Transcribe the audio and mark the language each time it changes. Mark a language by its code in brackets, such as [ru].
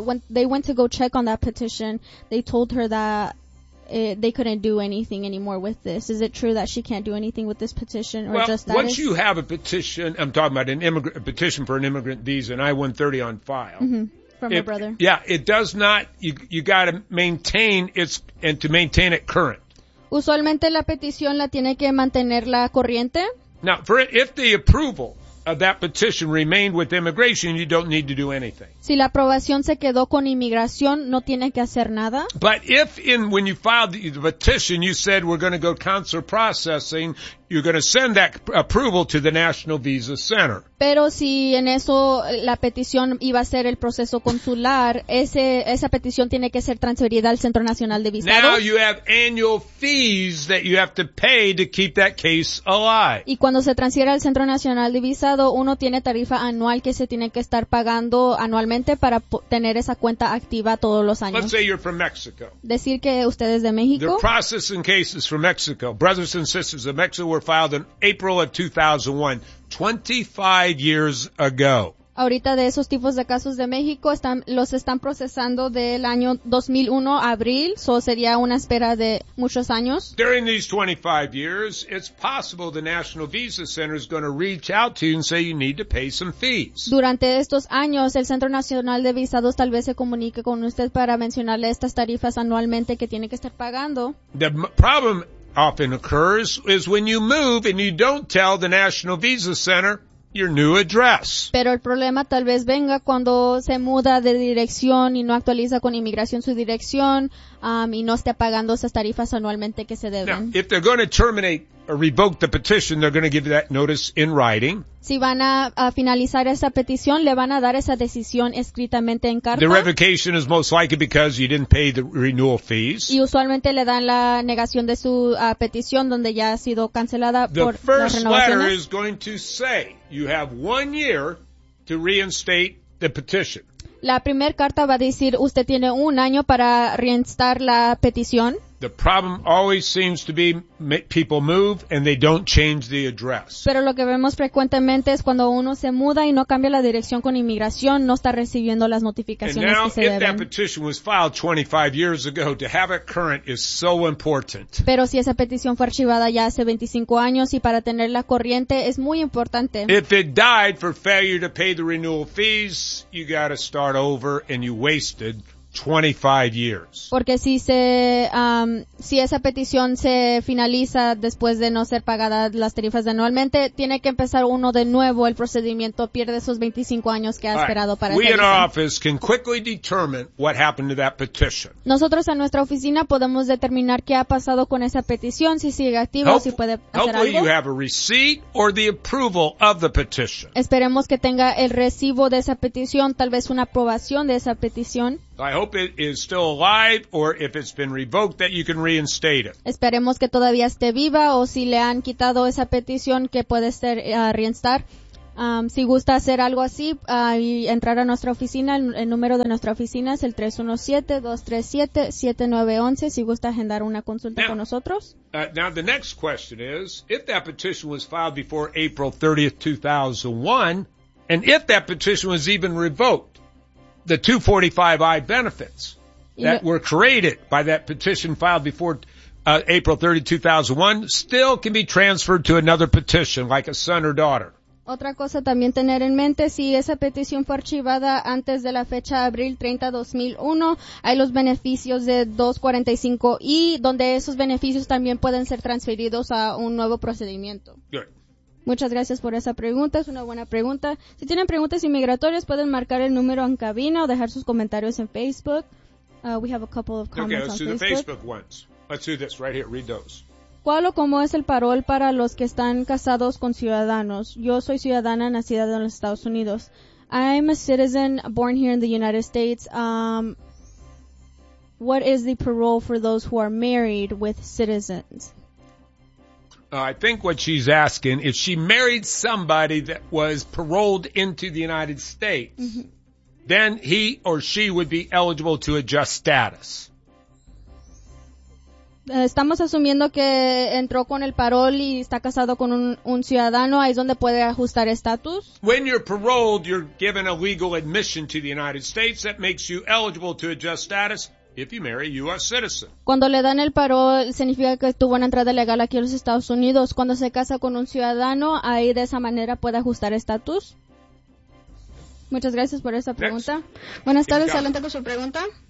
[en] When they went to go check on that petition, they told her that they couldn't do anything anymore with this. Is it true that she can't do anything with this petition, or well, just that? Once you have a petition, I'm talking about an immigrant petition for an immigrant visa, an I-130 on file. Mm-hmm. From it, her brother. Yeah, it does not, you got to maintain it's and to maintain it current. [es] Usualmente la petición la tiene que mantenerla corriente. [en] Now, for if the approval of that petition remained with immigration, you don't need to do anything. [es] Si la aprobación se quedó con inmigración, no tiene que hacer nada. [en] But if in when you filed the petition, you said we're going to go consular processing, you're going to send that approval to the National Visa Center. [es] Pero si en eso la petición iba a ser el proceso consular, esa petición tiene que ser transferida al Centro Nacional de Visados. [en] Now you have annual fees that you have to pay to keep that case alive. [es] Y cuando se transfiere al Centro Nacional de Visado, uno tiene tarifa anual que se tiene que estar pagando anualmente para tener esa cuenta activa todos los años. [en] Let's say you're from Mexico. [es] Decir que usted es de México. [en] They're processing cases from Mexico. Brothers and sisters of Mexico were filed in April of 2001, 25 years ago. [es] Ahorita de esos tipos de casos de México los están procesando del año 2001 abril, so sería una espera de muchos años. [en] During these 25 years, it's possible the National Visa Center is going to reach out to you and say you need to pay some fees. [es] Durante estos años, el Centro Nacional de Visados tal vez se comunique con usted para mencionarle estas tarifas anualmente que tiene que estar pagando. [en] The problem often occurs is when you move and you don't tell the National Visa Center your new address. [es] Pero el problema tal vez venga cuando se muda de dirección y no actualiza con inmigración su dirección y no esté pagando esas tarifas anualmente que se deben. [en] Now, if they're going to terminate or revoke the petition, they're going to give you that notice in writing. [es] Si van a finalizar esa petición, le van a dar esa decisión escritamente en carta. [en] The revocation is most likely because you didn't pay the renewal fees. [es] Y usualmente le dan la negación de su petición donde ya ha sido cancelada por las renovaciones. [en] The first letter is going to say you have 1 year to reinstate the petition. [es] La primera carta va a decir usted tiene un año para reinstar la petición. [en] The problem always seems to be people move and they don't change the address. [es] Pero lo que vemos frecuentemente es cuando uno se muda y no cambia la dirección con inmigración, no está recibiendo las notificaciones que se deben. [en] And now, if that petition was filed 25 years ago, to have it current is so important. [es] Pero si esa petición fue archivada ya hace 25 años y para tenerla corriente es muy importante. [en] If it died for failure to pay the renewal fees, you got to start over and you wasted 25 years. [es] Porque si si esa petición se finaliza después de no ser pagada las tarifas de anualmente, tiene que empezar uno de nuevo el procedimiento, pierde esos 25 años que ha esperado para hacerlo. [en] We in our office can quickly determine what happened to that petition. [es] Nosotros en nuestra oficina podemos determinar qué ha pasado con esa petición, si sigue activo, si puede hacer algo. [en] Hopefully you have a receipt or the approval of the petition. [es] Esperemos que tenga el recibo de esa petición, tal vez una aprobación de esa petición. [en] I hope it is still alive, or if it's been revoked, that you can reinstate it. [es] Esperemos que todavía esté viva, o si le han quitado esa petición, que puede ser reinstar. Si gusta hacer algo así, y entrar a nuestra oficina, el número de nuestra oficina es el 317-237-7911, si gusta agendar una consulta con nosotros. [en] Now, the next question is, if that petition was filed before April 30th, 2001, and if that petition was even revoked, the 245i benefits that were created by that petition filed before April 30, 2001 still can be transferred to another petition like a son or daughter. [es] Otra cosa también tener en mente, si esa petición fue archivada antes de la fecha de abril 30, 2001, hay los beneficios de 245i donde esos beneficios también pueden ser transferidos a un nuevo procedimiento. [en] Good. [es] Muchas gracias por esa pregunta. Es una buena pregunta. Si tienen preguntas inmigratorias, pueden marcar el número en cabina o dejar sus comentarios en Facebook. [en] We have a couple of comments on Facebook. Okay, let's do the Facebook ones. Let's do this right here. Read those. [es] ¿Cuál o cómo es el parol para los que están casados con ciudadanos? Yo soy ciudadana nacida en los Estados Unidos. [en] I'm a citizen born here in the United States. What is the parole for those who are married with citizens? I think what she's asking, if she married somebody that was paroled into the United States, then he or she would be eligible to adjust status. [es] Estamos asumiendo que entró con el parol y está casado con un ciudadano, ahí es donde puede ajustar estatus. [en] When you're paroled, you're given a legal admission to the United States that makes you eligible to adjust status. If you marry a U.S. citizen. [es] Cuando le dan el parol, significa que tuvo una entrada legal aquí en los Estados Unidos. Cuando se casa con un ciudadano, ahí de esa manera puede ajustar estatus. Muchas gracias por esa pregunta. [en] Next. [es] Buenas tardes, adelante con su pregunta.